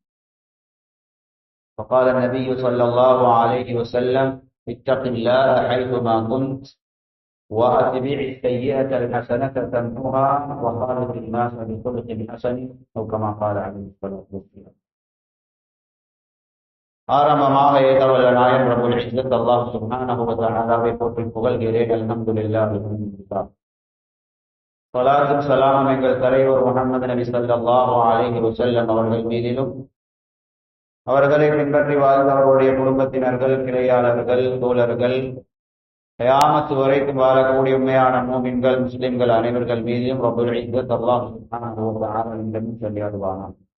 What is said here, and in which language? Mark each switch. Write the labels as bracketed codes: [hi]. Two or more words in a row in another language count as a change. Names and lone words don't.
[ar] فقال النبي صلى الله عليه وسلم: اتق الله حيثما كنت واتبع السيئة الحسنة تمحها وخالق الناس بخلق حسن، أو كما قال عليه الصلاة والسلام. [ta] ஆரம்பமாக ஏகவல்ல நாயன் [ar] رب العزة الله سبحانه و تعالى [ta] போற்றி புகழ்கிறேன். அல்ஹம்துலில்லாஹ். ஸலாத்தும் ஸலாமும் எங்கள் தலைவர் முஹம்மது நபி [ar] صلى الله عليه وسلم [ta] அவர்கள் மீதிலும், அவர்களை பின்பற்றி வாழ்ந்தவர்களுடைய குடும்பத்தினர்கள், கிளையாளர்கள், தோழர்கள், கியாமத் வரைக்கும் வாழக்கூடிய உண்மையான மூமின்கள், முஸ்லிம்கள் அனைவர்கள் மீதிலும் [ar] رب العزة الله سبحانه و تعالى [ta] இன்றும் சொல்லியாடுவானாம்.